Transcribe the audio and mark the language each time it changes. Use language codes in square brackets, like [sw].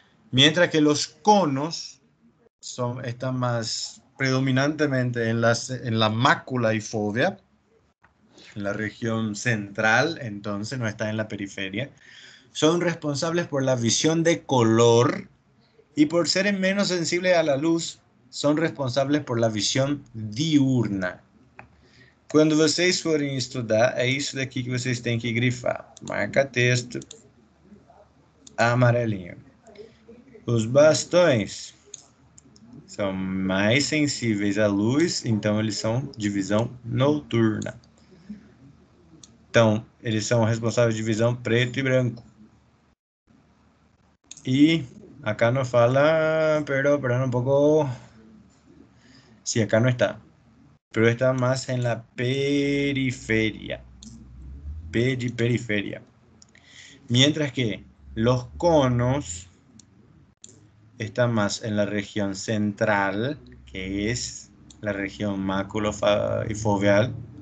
[es] Mientras que los conos están más predominantemente en la mácula y fovea, en la región central, entonces no está en la periferia. Son responsables por la visión de color y por ser menos sensibles a la luz, son responsables por la visión diurna. [pt] Quando vocês forem estudar, é isso daqui que vocês têm que grifar. Marca texto amarelinho. Os bastões são mais sensíveis à luz, então eles são de visão noturna. Então, eles são responsáveis de visão preto e branco. [es] Y acá nos fala, pero un poco. Sí, acá no está. Pero está más en la periferia. Periferia. Mientras que los conos están más en la región central, que es la región maculofoveal.